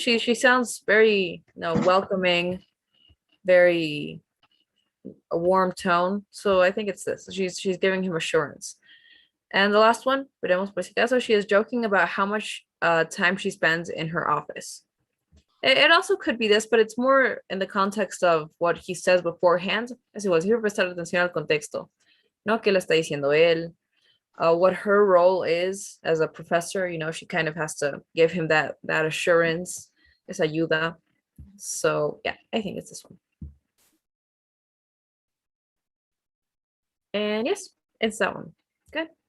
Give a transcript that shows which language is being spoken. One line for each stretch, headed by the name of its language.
English: She sounds very, welcoming, very a warm tone. So I think it's this. She's giving him assurance. And the last one,
Spanish: veremos por si acaso,
English: she is joking about how much time she spends in her office. It also could be this, but it's more in the context of what he says beforehand.
Spanish: Es igual, siempre prestar atención al contexto, ¿no? ¿Qué le está diciendo él?
English: What her role is as a professor, she kind of has to give him that assurance,
Spanish: esa ayuda.
English: So yeah, I think it's this one. And yes, it's that one. Good.